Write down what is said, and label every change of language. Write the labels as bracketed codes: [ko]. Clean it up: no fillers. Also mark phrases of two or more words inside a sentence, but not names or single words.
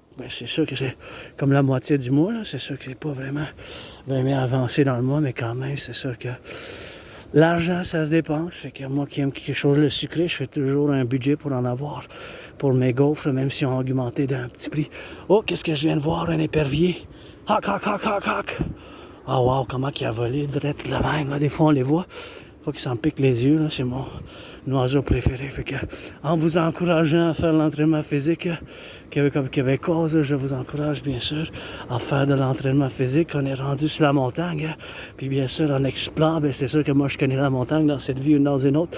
[fr] Ben, c'est sûr que c'est comme la moitié du mois, là. C'est sûr que c'est pas vraiment avancé dans le mois, mais quand même, c'est sûr que l'argent, ça se dépense. Fait que moi qui aime quelque chose de sucré, je fais toujours un budget pour en avoir pour mes gaufres, même si on a augmenté d'un petit prix. Oh, qu'est-ce que je viens de voir, un épervier. Hoc, hoc, hoc, hoc, hoc. Ah, wow, comment il a volé, direct le même, là. Des fois, on les voit. Faut qu'il s'en pique les yeux, là. C'est mon oiseau préféré. Fait que, en vous encourageant à faire l'entraînement physique québécois, je vous encourage bien sûr à faire de l'entraînement physique. On est rendu sur la montagne. Puis bien sûr, en explore, ben, c'est sûr que moi je connais la montagne dans cette vie ou dans une autre.